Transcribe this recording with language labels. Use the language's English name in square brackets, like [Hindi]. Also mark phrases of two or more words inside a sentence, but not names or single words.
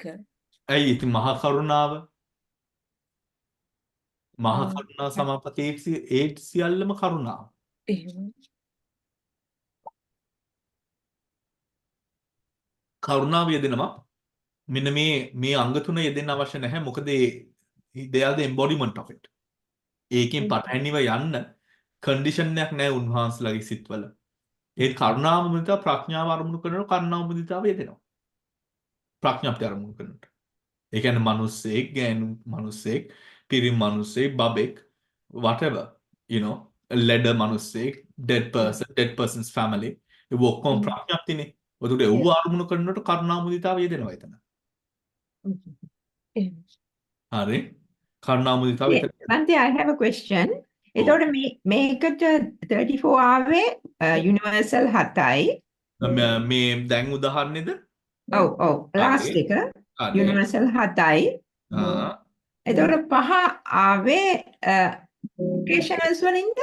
[Sinhala] ඇයි ඉතින් මහා කරුණාව මහා ආ, කරුණා සමාපතේ ඒ සියල්ලම කරුණාව. එහෙම. කරුණාව යෙදෙනවා. මෙන්න මේ අංග තුන යෙදෙන්න අවශ්‍ය නැහැ. මොකද [English] they are the embodiment of it. [Sinhala] ඒකෙන් පටහැනිව යන්න කන්ඩිෂන් එකක් නැහැ උන්වහන්සේලාගේ සිත්වල. ඒ කරුණාව මුදිතා ප්‍රඥාව අරමුණු කරනකොට කරුණාව මුදිතාව යෙදෙනවා. ප්‍රඥාප්තිය අරමුණු කරනකොට. ඒ කියන්නේ මිනිස්සෙක්, ගෑනු මිනිස්සෙක්, පිරිමි මිනිස්සෙක්, බබෙක්, [English] whatever, you know, a ladder මිනිස්සෙක්, dead person's family. [Sinhala] ඒ ඔක්කොම ප්‍රඥාප්තියනේ. ඔතකොට ඒව අරමුණු කරනකොට කරුණා මුදිතාව යෙදෙනවා එතන. එහෙම. හරි. කරුණා මුදිතාව [English] Yeah, [Sinhala] එතන. Bante, [English] I have a question. [Sinhala] එතකොට මේකට 34 ආවේ universal 7යි. මේ දැන් උදාහරණෙද? ඔව් last හරි. එක හරි. universal 7යි. ආ. එතකොට 5 ආවේ occasionals වලින්ද?